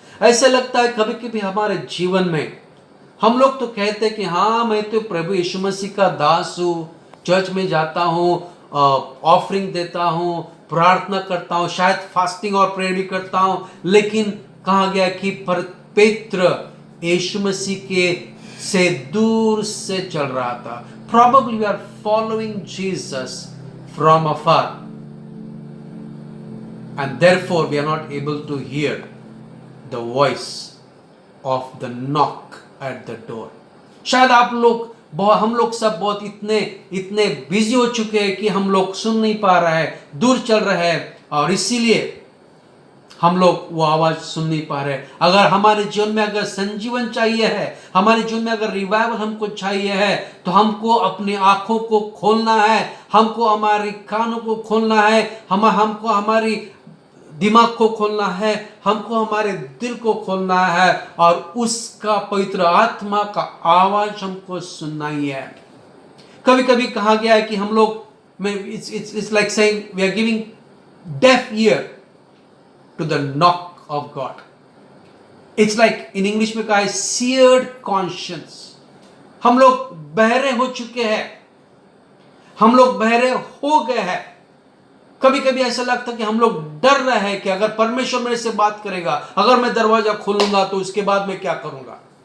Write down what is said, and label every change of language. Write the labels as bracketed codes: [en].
[hi] ऐसे लगता है कभी कभी हमारे जीवन में हम लोग तो कहते हैं कि हाँ, मैं तो प्रभु यीशु मसीह का दास हूँ, चर्च में जाता हूँ, ऑफरिंग देता हूँ, प्रार्थना करता हूँ, शायद फास्टिंग और प्रेयर भी करता हूँ, लेकिन कहा गया कि पवित्र यीशु मसीह के से दूर से चल रहा था। [en] Probably we are following Jesus from afar and therefore we are not able to hear the voice of the knock at the door. [hi] शायद हम लोग सब बहुत इतने बिजी हो चुके हैं कि हम लोग सुन नहीं पा रहे हैं, दूर चल रहे हैं और इसीलिए हम लोग वो आवाज सुन नहीं पा रहे। अगर हमारे जीवन में अगर संजीवन चाहिए है, हमारे जीवन में अगर रिवाइवल हमको चाहिए है, तो हमको अपनी आंखों को खोलना है, हमको हमारी कानों को खोलना है, हमको हमारी दिमाग को खोलना है, हमको हमारे दिल को खोलना है और उसका पवित्र आत्मा का आवाज हमको सुनना ही है। कभी कभी कहा गया है कि हम लोग [en] it's like saying we are giving deaf ear to the knock of God. It's like in English [hi] में कहा है [en] seared conscience. [hi] हम लोग बहरे हो चुके हैं, हम लोग बहरे हो गए हैं। कभी कभी ऐसा लगता है कि हम लोग डर रहे हैं कि अगर परमेश्वर मेरे से बात करेगा, अगर मैं दरवाजा खोलूंगा तो उसके बाद मैं क्या करूंगा।